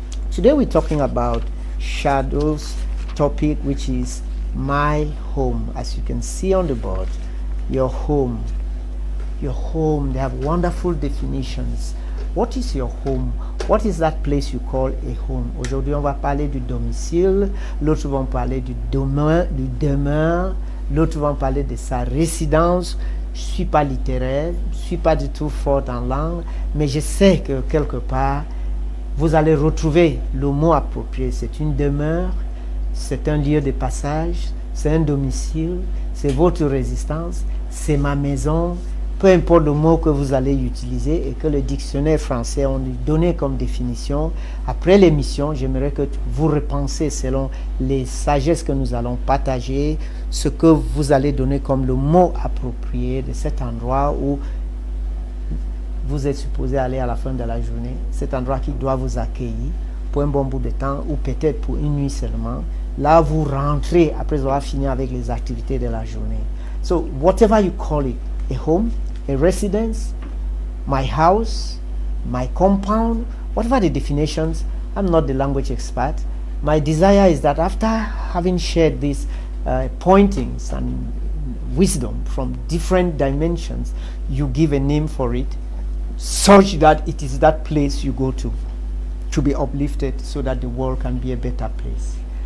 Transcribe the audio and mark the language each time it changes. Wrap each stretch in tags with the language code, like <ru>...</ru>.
<en>Today we're talking about shadows topic, which is my home. As you can see on the board, your home. Your home, they have wonderful definitions. What is your home? What is that place you call a home?</en> <fr>Aujourd'hui, on va parler du domicile. L'autre vont parler du demeure. L'autre vont parler de sa résidence. Je suis pas littéraire, je suis pas du tout fort en langue, mais je sais que quelque part, vous allez retrouver le mot approprié. C'est une demeure, c'est un lieu de passage, c'est un domicile, c'est votre résistance, c'est ma maison. Peu importe le mot que vous allez utiliser et que le dictionnaire français a donné comme définition, après l'émission, j'aimerais que vous repensez selon les sagesses que nous allons partager, ce que vous allez donner comme le mot approprié de cet endroit où vous êtes supposé aller à la fin de la journée, cet endroit qui doit vous accueillir pour un bon bout de temps ou peut-être pour une nuit seulement. Là, vous rentrez après avoir fini avec les activités de la journée.</fr> <en>So, whatever you call it, a home, a residence, my house, my compound, whatever the definitions, I'm not the language expert. My desire is that after having shared these pointings and wisdom from different dimensions, you give a name for it such that it is that place you go to be uplifted so that the world can be a better place.</en>